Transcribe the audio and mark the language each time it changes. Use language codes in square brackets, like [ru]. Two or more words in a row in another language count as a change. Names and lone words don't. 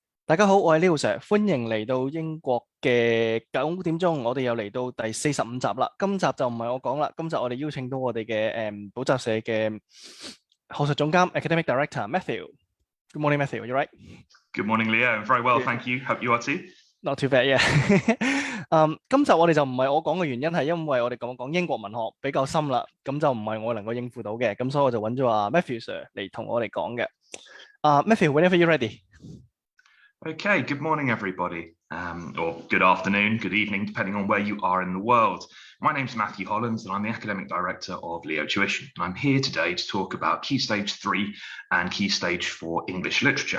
[yue] 大家好，我係 Leo Sir，歡迎嚟到英國嘅9點鐘，我哋又嚟到第45集啦。今集就唔係我講啦，今集我哋邀請到我哋嘅補習社嘅學術總監 [en] Academic Director Matthew。Good morning, Matthew. You right? Good morning, Leo. Very well, thank you. Hope you are too. Not too bad, yeah. [yue] 今集我哋就唔係我講嘅原因係因為我哋講英國文學比較深啦，咁就唔係我能夠應付到嘅，咁所以我就揾咗阿 Matthew Sir 嚟同我哋講嘅。 [en] Matthew, whenever you're ready. Okay, good morning, everybody, or good afternoon, good evening, depending on where you are in the world. My name's Matthew Hollands, and I'm the Academic Director of Leo Tuition. And I'm here today to talk about Key Stage 3 and Key Stage 4 English literature.